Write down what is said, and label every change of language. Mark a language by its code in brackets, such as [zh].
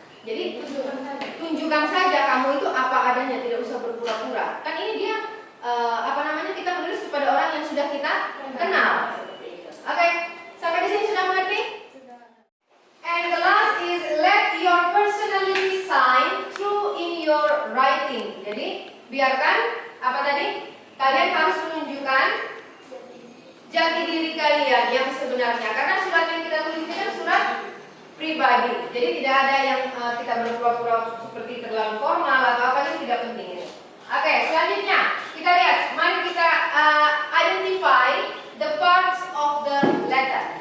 [id] Jadi tunjukkan saja kamu itu apa adanya, tidak usah berpura-pura. Kan ini dia kita menulis kepada orang yang sudah kita kenal. Oke, sampai di sini sudah mengerti? [en] And the last is let your personality shine through in your writing. [id] Jadi biarkan apa tadi? Kalian harus menunjukkan jati diri kalian yang sebenarnya. Karena surat yang kita tulis ini kan surat pribadi. Jadi tidak ada yang kita berpura-pura seperti terlalu formal atau apa, itu tidak penting. Oke, selanjutnya kita lihat. Mari kita [en] identify the parts of the letter.